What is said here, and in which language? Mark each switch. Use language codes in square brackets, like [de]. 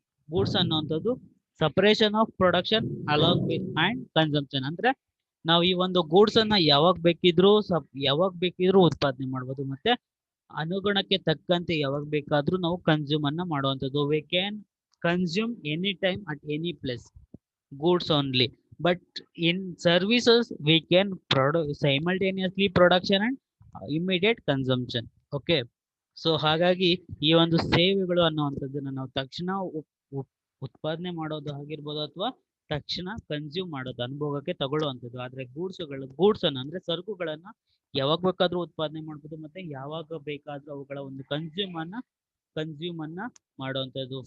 [en] Goods ಅನ್ನುವಂಥದ್ದು separation of production along with and consumption. [kn] ಅಂದ್ರೆ ನಾವು ಈ ಒಂದು ಗೂಡ್ಸ್ ಅನ್ನ ಯಾವಾಗ ಬೇಕಿದ್ರು ಉತ್ಪಾದನೆ ಮಾಡ್ಬೋದು, ಮತ್ತೆ ಅನುಗುಣಕ್ಕೆ ತಕ್ಕಂತೆ ಯಾವಾಗ ಬೇಕಾದ್ರೂ ನಾವು ಕನ್ಸ್ಯೂಮ್ ಅನ್ನ ಮಾಡುವಂಥದ್ದು. [en] We can consume any time at any place goods only, but in services we can produce simultaneously production and immediate consumption. [kn] Okay, so ಹಾಗಾಗಿ ಈ ಒಂದು ಸೇವೆಗಳು ಅನ್ನುವಂಥದ್ದನ್ನ ನಾವು ತಕ್ಷಣ ಉತ್ಪಾದನೆ ಮಾಡೋದು ಆಗಿರ್ಬೋದು ಅಥವಾ ತಕ್ಷಣ ಕನ್ಸ್ಯೂಮ್ ಮಾಡೋದು ಅನುಭವಕ್ಕೆ ತಗೊಳ್ಳುವಂಥದ್ದು. ಆದ್ರೆ ಗೂಡ್ಸ್ ಅನ್ನ ಅಂದ್ರೆ ಸರಕುಗಳನ್ನ ಯಾವಾಗ ಬೇಕಾದ್ರೂ ಉತ್ಪಾದನೆ ಮಾಡ್ಬೋದು ಮತ್ತೆ ಯಾವಾಗ ಬೇಕಾದ್ರೂ ಅವುಗಳ ಒಂದು ಕನ್ಸ್ಯೂಮ್ ಅನ್ನ ಮಾಡುವಂಥದ್ದು.